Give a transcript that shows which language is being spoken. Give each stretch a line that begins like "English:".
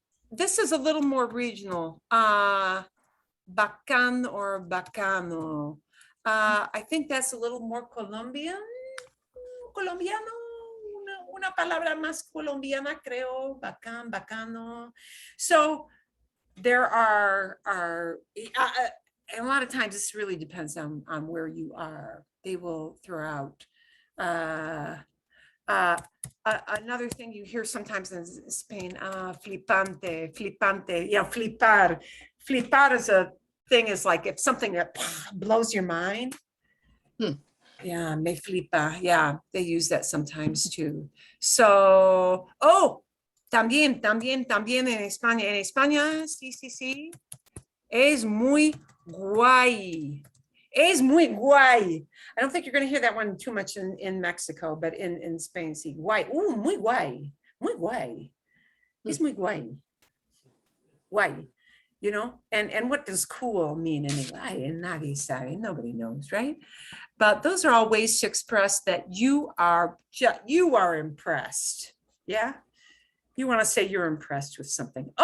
English: This is a little more regional. Bacán or bacano. I think that's a little more Colombian.
Spanish: Colombiano. Una palabra más colombiana, creo. Bacán, bacano.
English: So there are a lot of times this really depends on where you are. They will throw out another thing you hear sometimes in Spain, flipante, flipante, yeah, flipar. Flipar is a thing, is like if something that blows your mind. Yeah,
Spanish: me flipa.
English: Yeah, they use that sometimes too.
Spanish: So, también en España. En España, sí. Es muy guay. Es muy guay.
English: I don't think you're going to hear that one too much in Mexico, but in Spain,
Spanish: sí, guay. Muy guay. Muy guay. Es muy guay. Guay.
English: you know, and what does cool mean anyway?
Spanish: Nadie sabe,
English: nobody knows, right? But those are all ways to express that you are impressed. Yeah. You want to say you're impressed with something.